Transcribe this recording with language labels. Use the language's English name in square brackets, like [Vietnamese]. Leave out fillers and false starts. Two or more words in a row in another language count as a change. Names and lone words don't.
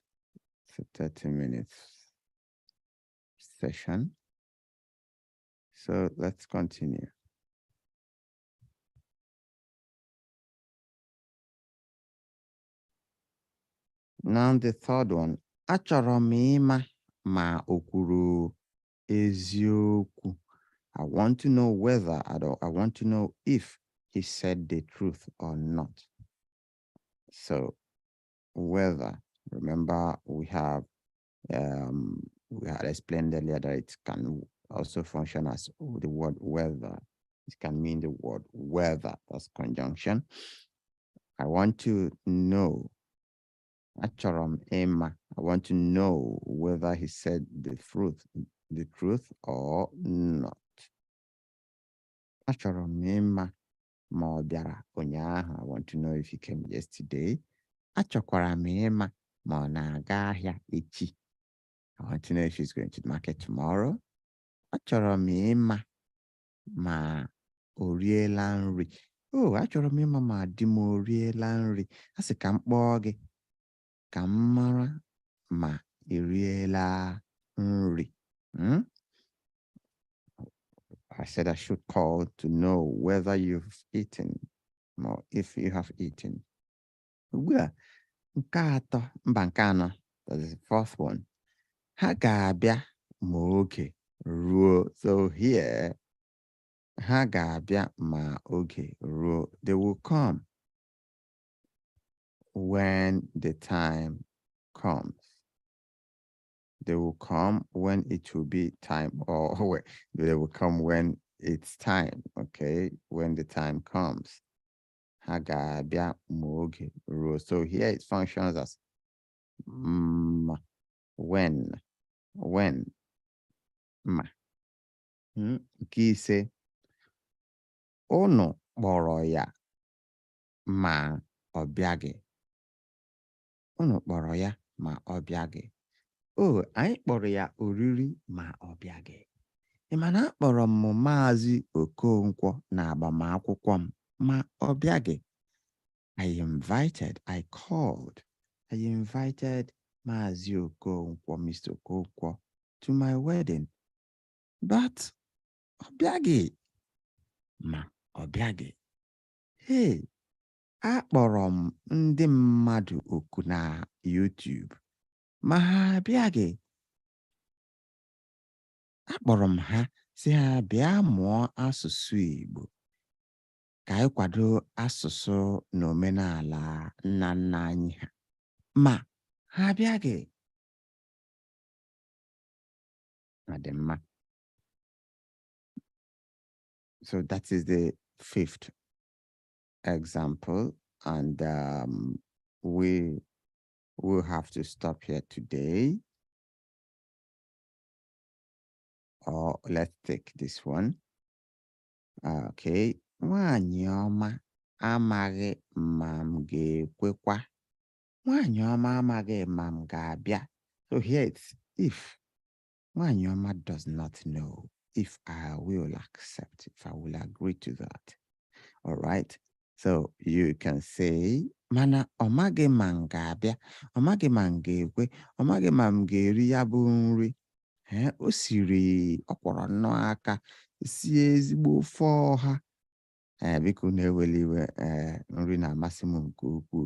[English] It's a 30 minutes session. So let's continue. Now the third one. [Igbo] Achọrọ m ịma ma o kwuru eziokwu. [English] I want to know whether, I want to know if he said the truth or not. So whether, remember we have We had explained earlier that it can also function as the word weather. It can mean the word weather. That's conjunction. I want to know. [Igbo] Achorom Emma. [English] I want to know whether he said the truth or not. [Igbo] Achorom Emma ma ọ bịara ụnyaahụ. [English] I want to know if he came yesterday. [Igbo] Achọkwara m ịma ma ọ na-aga ahịa echi. [English] I want to know if he's going to the market tomorrow. [Igbo] Achọrọ m ịma ma o riela nri. Oh, achọrọ m ịma ma di m o riela nri. A sị ka m kpọọ gị ka m mara ma i riela nri. [English] I said I should call to know whether you've eaten or if you have eaten. [Igbo] Ugbu a, nke atọ, mba nke anọ, [English] that is the fourth one. [Igbo] Ha ga-abịa ma oge ruo. [English] So here, [Igbo] ha ga-abịa ma oge ruo. [English] They will come when the time comes. They will come when it will be time, or they will come when it's time, okay? When the time comes. [Igbo] Ha ga-abịa ma oge ruo. [English] So here it functions as when, [Igbo] ma. Nke ise, unu kpọrọ ya ma ọ bịaghị. Unu kpọrọ ya ma ọ bịaghị. Oh, anyị kpọrọ ya oriri ma ọ bịaghị. Ị ma na akpọrọ m Maazị Okonkwo na agbamakwụkwọ m ma ọ bịaghị. [English] I invited Maazị Okonkwo, Mr. Okonkwo, to my wedding. [Igbo] But ọ bịaghị ma ọ bịaghị. Hey, akpọrọ m ndị mmadụ oku na YouTube ma ha abịaghị. Akpọrọ m ha si ha bịa mụọ asụsụ Igbo ka anyị kwado asụsụ na omenala nna nna anyị ha. Ma ha abịaghị. Adịmma. [English] So that is the fifth example, and we will have to stop here today. Or let's take this one. Okay. [Igbo] Nwaanyị ọma amaghị ma m ga-ekwekwa. Nwaanyị ọma amaghị ma m ga-abịa. [English] So here it's if. [Igbo] Nwaanyị ọma [English] does not know if I will accept, if I will agree to that. All right. So you can say, [Igbo] mana ọ maghị ma m ga-abịa, ọ maghị ma m ga-ekwe, ọ maghị ma m ga-eri ya bụ nri. O siri ọkwọrọ nnọọ aka sie ezigbo ofe ọha. Biko na-eweli iwe, nri na-amasị m nke ukwuu.